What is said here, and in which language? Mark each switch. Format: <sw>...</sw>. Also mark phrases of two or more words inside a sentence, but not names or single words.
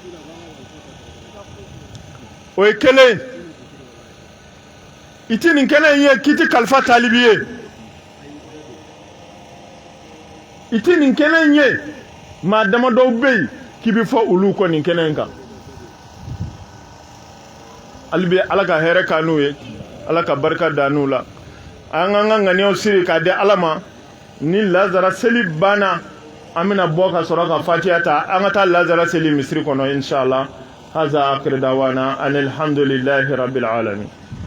<bm>o ye kelen i ti nin kelen ye k'i ti kalifa talibi ye i ti nin kelen ye maa damadɔw bɛ yen k'i bɛ fɔ olu kɔ nin kɛnɛ in kan hali bi ala ka hɛrɛ k'an n'u ye ala ka barika da n'u la an k'an ka ŋaniyaw siri k'a di ala ma ni lazara seli banna an bɛna bɔ ka sɔrɔ ka fatiha ta an ka taa lazara seli misiri kɔnɔ</bm> <ar>إن شاء الله هذا آخر دعوانا أن الحمد لله رب العالمين</ar>